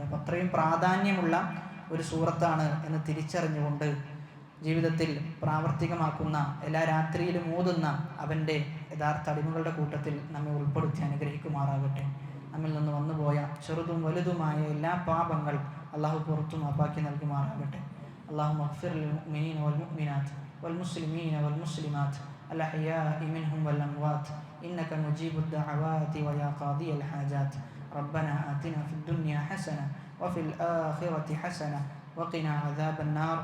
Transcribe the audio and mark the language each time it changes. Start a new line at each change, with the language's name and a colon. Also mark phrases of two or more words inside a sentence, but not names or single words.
Malayalam: അപ്പം അത്രയും പ്രാധാന്യമുള്ള ഒരു സൂറത്താണ് എന്ന് തിരിച്ചറിഞ്ഞുകൊണ്ട് ജീവിതത്തിൽ പ്രാവർത്തികമാക്കുന്ന, എല്ലാ രാത്രിയിലും ഓതുന്ന അവൻ്റെ യഥാർത്ഥ അടിമകളുടെ കൂട്ടത്തിൽ നമ്മെ ഉൾപ്പെടുത്തി അനുഗ്രഹിക്കുമാറാകട്ടെ. നമ്മിൽ നിന്ന് വന്നുപോയ ചെറുതും വലുതുമായ എല്ലാ പാപങ്ങൾ അള്ളാഹു പുറത്തു മാപ്പാക്കി നൽകുമാറാകട്ടെ.
Arabic: اللهم اغفر للمؤمنين والمؤمنات والمسلمين والمسلمات الأحياء منهم والأموات إنك مجيب الدعوات ويا قاضي الحاجات. ربنا آتنا في الدنيا حسنة وفي الآخرة حسنة وقنا عذاب النار.